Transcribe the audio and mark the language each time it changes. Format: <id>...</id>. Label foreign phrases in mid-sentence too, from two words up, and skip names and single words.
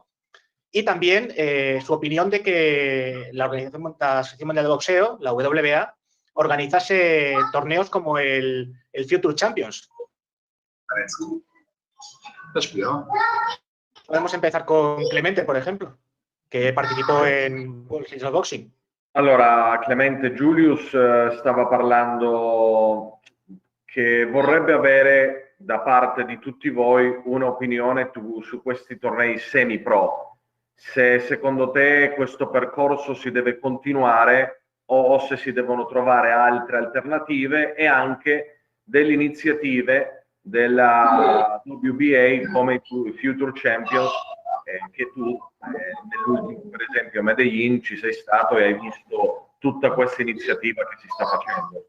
<es>Y también su opinión de que la Asociación Mundial de Boxeo, la WBA, organizase torneos como el Future Champions. Podemos empezar con Clemente, por ejemplo,</es> <it>che participò in World Boxing. Allora, Clemente, Julius stava parlando che vorrebbe avere da parte di tutti voi un'opinione su questi tornei semi-pro. Se secondo te questo percorso si deve continuare o se si devono trovare altre alternative, e anche delle iniziative della WBA come i Future Champions, che tu nell'ultimo, per esempio a Medellin, ci sei stato e hai visto tutta questa iniziativa che si sta facendo.</it>